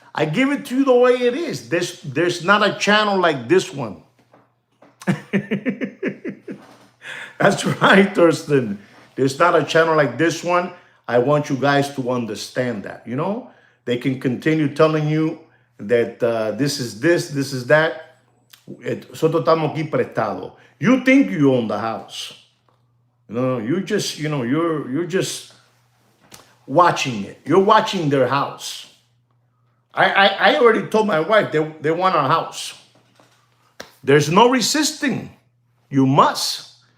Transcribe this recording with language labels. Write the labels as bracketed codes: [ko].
[en] I give it to you the way it is. There's not a channel like this one. That's right, Thurston. There's not a channel like this one. I want you guys to understand that, you know? They can continue telling you that this is this is that. [es] Nosotros estamos aquí prestado. [en] You think you own the house. No, you just, you know, you're just watching it. You're watching their house. I already told my wife they want our house. There's no resisting. You must.